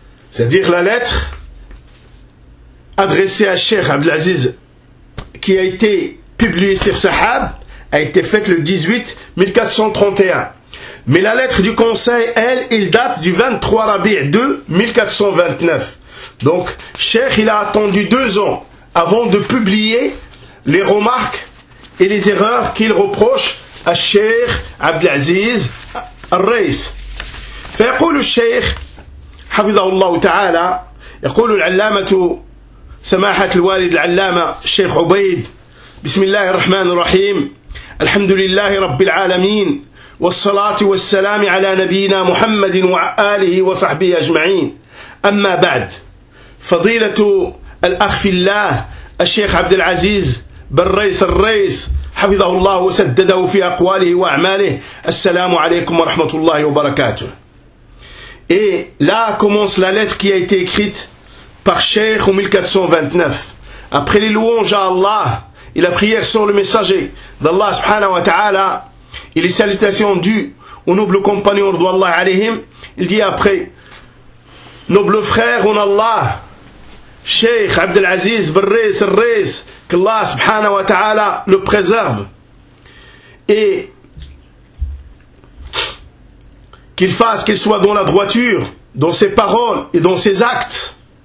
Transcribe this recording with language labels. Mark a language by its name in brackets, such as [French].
[French] C'est-à-dire la lettre adressée à Cheikh Abdelaziz qui a été publiée sur Sahab a été faite le 18 1431, mais la lettre du conseil elle date du 23 Rabi' 2 1429. Donc Cheikh il a attendu 2 ans avant de publier les remarques et les erreurs qu'il reproche à Cheikh Abdelaziz Al-Rais. [Arabic] Fayaqulu Cheikh حفظه الله تعالى يقول العلامة سماحة الوالد العلامة الشيخ عبيد بسم الله الرحمن الرحيم الحمد لله رب العالمين والصلاة والسلام على نبينا محمد وآله وصحبه أجمعين أما بعد فضيلة الأخ في الله الشيخ عبد العزيز بن ريس الريس حفظه الله وسدده في أقواله وأعماله السلام عليكم ورحمة الله وبركاته. [French] Et là commence la lettre qui a été écrite par Cheikh en 1429. Après les louanges à Allah et la prière sur le messager d'Allah [Arabic] subhanahu wa ta'ala [French] et les salutations dues aux nobles compagnons d'Allah alayhim, il dit après: noble frère en Allah, Cheikh Abdelaziz bin Rais al-Rais, que Allah subhanahu wa ta'ala le préserve et qu'il fasse, qu'il soit dans la droiture, dans ses paroles et dans ses actes.